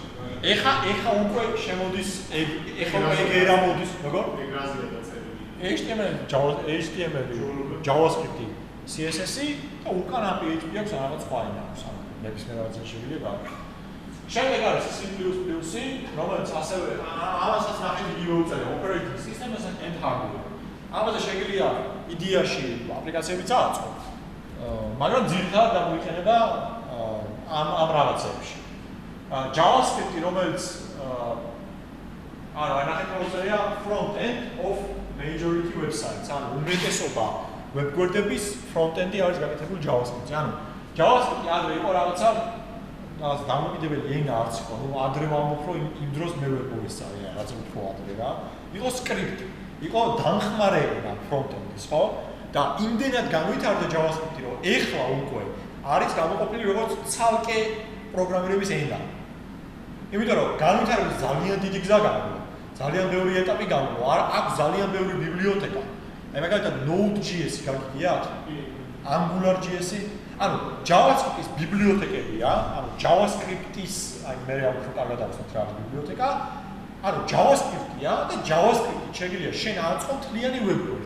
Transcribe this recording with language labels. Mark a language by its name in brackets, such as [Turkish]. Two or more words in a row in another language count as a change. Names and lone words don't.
[Georgian] ეხა უკვე შემოდის, ეხა უკვე ეგ ერა მოდის, როგორ? ეგრაზეა დაწერილი. HTML, JavaScript, CSS-ი და უკან ამ PHP აქვს რაღაც სხვა ენა აქვს, ანუ ნებისმიერ რაღაცას შეგვიძლია გააკეთო. შემდეგ არის C++-ი, რომელიც ასევე ამასაც ნახეთ იგივე უწერია, [English] operating system-ს and hardware. [Georgian] ამაზე შეგვიძლია იდეაში აპლიკაციები წააწყო. მაგრამ ძირითადად გამოიყენება ამ რაღაცებში. JavaScript-ი, რომელიც აი ნახეთ მოწერია [English] front end of majority websites. [Georgian] ანუ უმეტესობა ვებგვერდების [English] front end-ი [Georgian] არის გაკეთებული JavaScript-ზე. ანუ JavaScript-ი ადრე იყო რაღაცა დამოკიდებელი ენა არც იყო. ნუ ადრე ვამბობ, რომ იმ დროს მე ვერ მოვისწავლე რაღაც უფრო ადრე რა. იყო script, იყო დამხმარე ენა [English] front end-ის, [Georgian] ხო? და იმდენად განვითარდა JavaScript-ი, რომ ეხლა უკვე არის გამოყოფილი როგორც ცალკე პროგრამირების ენა. იმიტომ რომ განვითარების ძალიან დიდი გზა გამოვა, ძალიან ბევრი ეტაპი გამოვა, აქვს ძალიან ბევრი ბიბლიოთეკა. აი მაგალითად Node.js-ი გაგიგიათ? Angular.js-ი, ანუ JavaScript-ის ბიბლიოთეკებია, ანუ JavaScript-ის, აი მე რა უფრო კარგად ავსვათ რა ბიბლიოთეკა, ანუ JavaScript-ია და JavaScript-ი შეგიძლია შენ აწყო მთლიანი web-გვერდი.